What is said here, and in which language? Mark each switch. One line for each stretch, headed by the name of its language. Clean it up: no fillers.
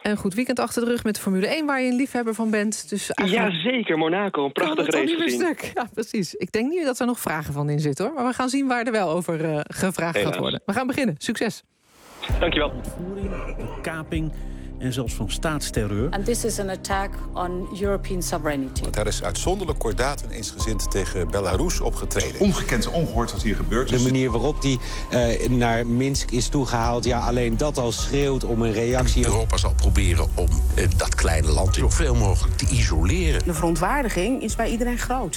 Dutch: Een goed weekend achter de rug met de Formule 1, waar je een liefhebber van bent. Dus eigenlijk... Jazeker, Monaco, een prachtig racing. Ja, precies. Ik denk niet dat er nog vragen van in zitten, hoor. Maar we gaan zien waar er wel over gevraagd gaat worden. We gaan beginnen. Succes. Dankjewel. Ontvoering, kaping en zelfs van staatsterreur.
English: And this is an attack on European sovereignty.
Dutch: Want daar is uitzonderlijk kordaat en eensgezind tegen Belarus opgetreden. Ongekend, ongehoord wat hier gebeurt. De manier waarop die naar Minsk is toegehaald, ja, alleen dat al schreeuwt om een reactie. En Europa zal proberen om dat kleine land zoveel mogelijk te isoleren. De verontwaardiging is bij iedereen groot.